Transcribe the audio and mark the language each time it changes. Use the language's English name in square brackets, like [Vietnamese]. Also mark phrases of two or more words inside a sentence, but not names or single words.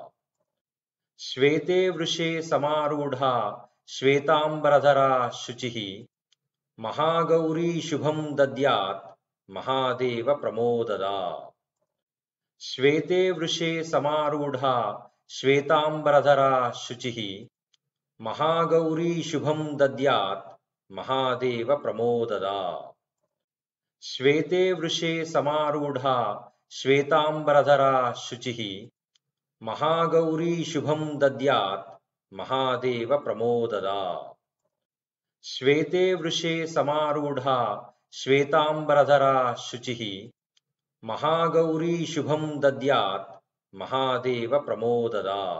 [Sanskrit] శ్వేతే వృషే సమారూఢా శ్వేతాంబరధరా శుచిః మహాగౌరీ శుభం దద్యాత్ మహాదేవ ప్రమోదదా. శ్వేతే వృషే సమారూఢా శ్వేతాంబరధరా శుచిః మహాగౌరీ శుభం దద్యాత్ మహాదేవ ప్రమోదదా. श्वेते वृषे समारूढा श्वेतांबरधरा शुचिः महागौरी शुभं दद्यात् महादेव प्रमोददा। श्वेते वृषे समारूढा श्वेतांबरधरा शुचिः महागौरी शुभं दद्यात् महादेव प्रमोददा।